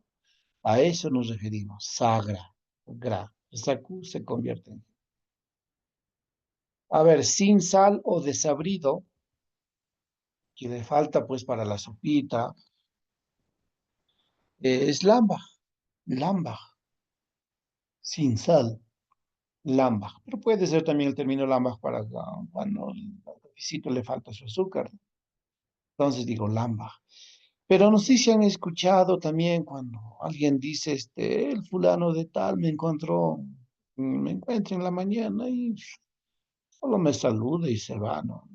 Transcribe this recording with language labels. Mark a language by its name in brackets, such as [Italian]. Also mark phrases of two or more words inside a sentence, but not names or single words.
[Spanish] A eso nos referimos, sagra, gra. Esa Q se convierte en. A ver, sin sal o desabrido, que le falta pues para la sopita, es lambaj, lambaj, sin sal, lambaj. Pero puede ser también el término lambaj para cuando al cafecito le falta su azúcar. Entonces digo lambaj. Pero no sé si han escuchado también cuando alguien dice, el fulano de tal me encuentra en la mañana y solo me saluda y se va, ¿no?